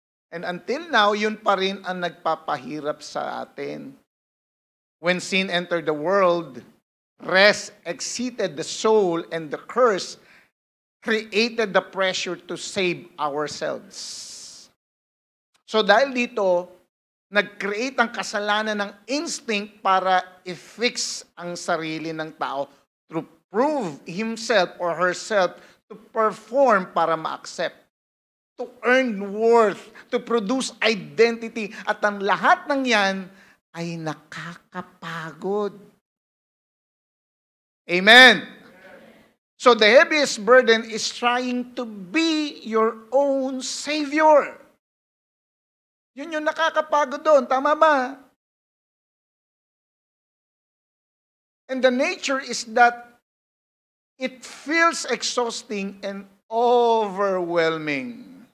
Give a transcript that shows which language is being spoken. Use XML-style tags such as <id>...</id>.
<tl>And until now, yun pa rin ang nagpapahirap sa atin.</tl> <en>When sin entered the world, rest exceeded the soul, and the curse created the pressure to save ourselves.</en> <tl>So dahil dito, nag-create ang kasalanan ng instinct para i-fix ang sarili ng tao</tl> <en>to prove himself or herself, to perform para ma-accept, to earn worth, to produce identity.</en> <tl>At ang lahat ng yan ay nakakapagod. Amen.</tl> <en>So the heaviest burden is trying to be your own savior.</en> <tl>Yun yung nakakapagod doon. Tama ba?</tl> <en>And the nature is that it feels exhausting and overwhelming.</en>